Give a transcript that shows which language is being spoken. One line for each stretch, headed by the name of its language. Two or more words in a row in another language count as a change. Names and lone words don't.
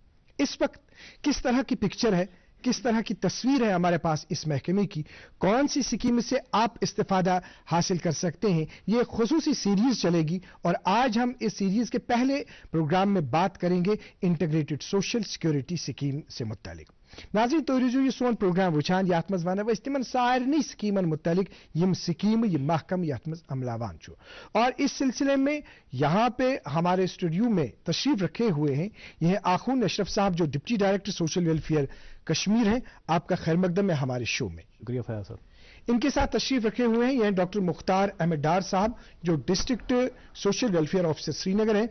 Urdu: اس وقت کس طرح کی پکچر ہے، کس طرح کی تصویر ہے ہمارے پاس اس محکمے کی، کون سی اسکیم سے آپ استفادہ حاصل کر سکتے ہیں، یہ خصوصی سیریز چلے گی اور آج ہم اس سیریز کے پہلے پروگرام میں بات کریں گے انٹیگریٹڈ سوشل سکیورٹی اسکیم سے متعلق.
Kashmiri: नाज़रीन, तो ये सोन प्रोग्राम वुचान यात मज वन तिमन सारनी स्कीमन मुतालिक यम स्कीम यम महकम यात मज अमलावान छु।
Urdu: اور اس سلسلے میں یہاں پہ ہمارے اسٹوڈیو میں تشریف رکھے ہوئے ہیں یہ آخون اشرف صاحب، جو
English: deputy director social welfare
Urdu: कश्मीर हैं। آپ کا خیر مقدم ہے ہمارے شو میں. शुक्रिया फयाज साहब। ان کے ساتھ تشریف رکھے ہوئے ہیں یہ ڈاکٹر مختار احمد ڈار صاحب، جو
English: district social welfare officer
Urdu: श्रीनगर है।